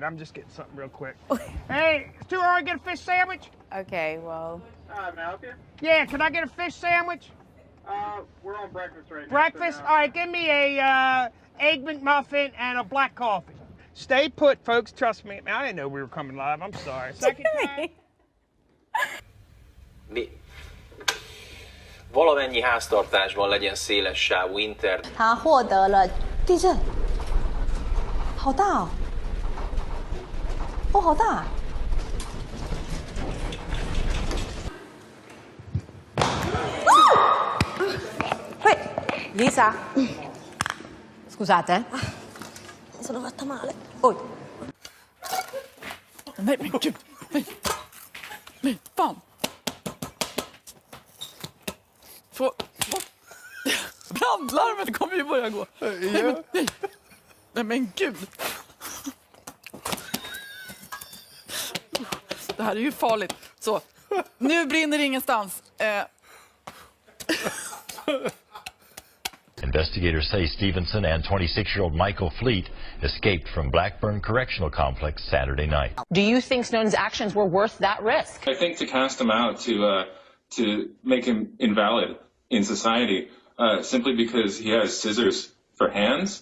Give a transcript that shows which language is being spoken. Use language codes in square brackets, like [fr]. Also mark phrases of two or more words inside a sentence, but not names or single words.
[en] I'm just getting something real quick. Hey, it's too early to get a fish sandwich? Okay, well. May I help you? Yeah, can I get a fish sandwich? We're on breakfast right now. Breakfast? All right, give me a egg McMuffin and a black coffee. Stay put, folks. Trust me. I didn't know we were coming live. I'm sorry. Second time. [hu] Valamennyi háztartásban legyen széles sávú internet. [zh] 他获得了地震，好大哦！哦，好大！ [it] Lisa, scusate. Mi sono fatta male. Oh. [sv] Fan. Brandlarmet kommer ju börja gå. Nej men gud. Det här är ju farligt. Så, nu brinner ingenstans. [en] Investigators say Stevenson and 26-year-old Michael Fleet escaped from Blackburn Correctional Complex Saturday night. Do you think Snowden's actions were worth that risk? I think to cast him out, to make him invalid in society, simply because he has scissors for hands.